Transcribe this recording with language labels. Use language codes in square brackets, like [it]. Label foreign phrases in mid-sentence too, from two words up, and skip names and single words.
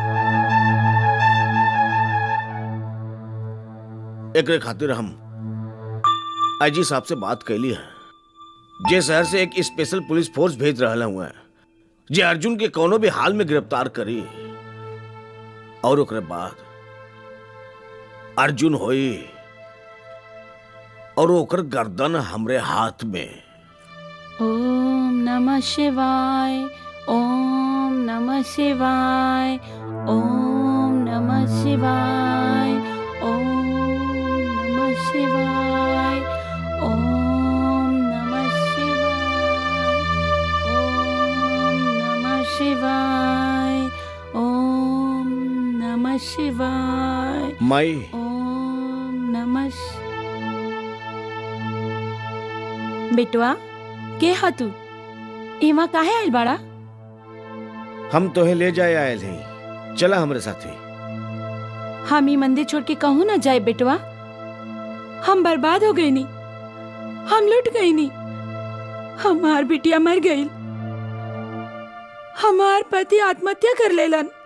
[bho] एकरे खातिर हम आईजी साहब से बात कैली है, जे शहर से एक स्पेशल पुलिस फोर्स भेज रहा हुआ है, जे अर्जुन के कोनो भी हाल में गिरफ्तार करी। और ओकरे बाद अर्जुन होई और ओकर गर्दन हमरे हाथ में। [sa] ओम नमः शिवाय, ओम नमः शिवाय, ओम नमः शिवाय, ओम नमः शिवाय, ओम नमः शिवाय, ओम नमः शिवाय, [bho] माई [sa] ओम नमः [bho] बेटवा, के हा तू इमा काहे आइल बाड़ा? हम तोहे ले जाए आयल हैं, चला हमरे साथे। हम ई मंदिर छोड़ के कहूँ ना जाए बेटवा। हम बर्बाद हो गई नी, हम लुट गई नी, हमार बिटिया मर गई, हमार पति आत्महत्या कर लेलन।